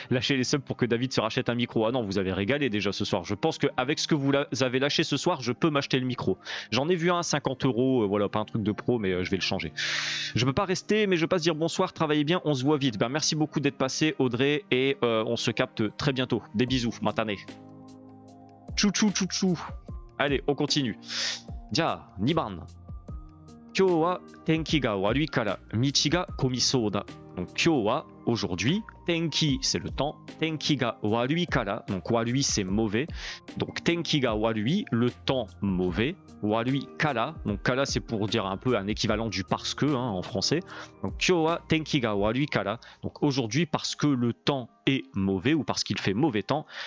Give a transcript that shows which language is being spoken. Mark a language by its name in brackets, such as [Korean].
[French] Lâchez les subs pour que David se rachète un micro. Ah non, vous avez régalé déjà ce soir. Je pense qu'avec ce que vous avez lâché ce soir, je peux m'acheter le micro. J'en ai vu un à 50 €. Voilà, pas un truc de pro, mais je vais le changer. Je peux pas rester, mais je passe dire bonsoir. Travaillez bien, on se voit vite. Ben, merci beaucoup d'être passé, Audrey. Et on se capte très bientôt. Des bisous, matane. Chouchou, chouchou. Allez, on continue. [Japanese] Ja, 2番. 今日は天気が悪いから道が混みそうだ。 [French] Donc kyo wa, aujourd'hui. Tenki, c'est le temps. [Japanese] Tenki ga warui kara. [French] Donc warui, c'est mauvais. Donc [Japanese] tenki ga warui, [French] le temps mauvais. Warui kara. Donc kara, c'est pour dire un peu un équivalent du parce que en français. Donc [Japanese] kyo wa tenki ga warui kara. [French] Donc aujourd'hui, parce que le temps est mauvais ou parce qu'il fait mauvais temps.